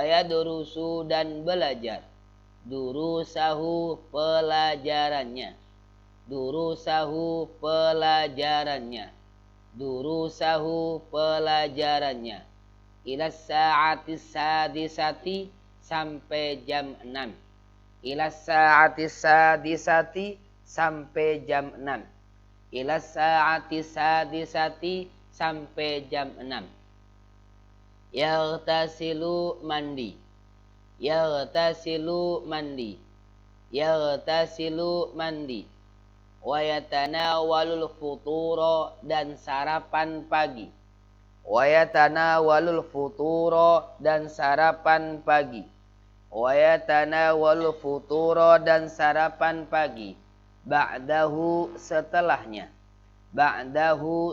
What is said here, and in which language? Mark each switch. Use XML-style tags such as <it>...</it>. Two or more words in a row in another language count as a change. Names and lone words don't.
<id>yadrusu dan belajar, durusahu pelajarannya, durusahu pelajarannya, durusahu pelajarannya,</id> <ar>إلى الساعة السادسة</ar> <id>sampai jam 6,</id> <ar>إلى الساعة السادسة</ar> <id>sampai jam 6,</id> <ar>إلى الساعة السادسة</ar> <id>sampai jam 6.</id> <ar>Yaghtasilu mandi, yaghtasilu mandi, yaghtasilu mandi, ويتناول الفطور</ar> <id>dan sarapan pagi,</id> <ar>ويتناول الفطور</ar> <id>dan sarapan pagi,</id> <ar>ويتناول الفطور</ar> <id>dan sarapan pagi, ba'dahu setelahnya, ba'dahu</id>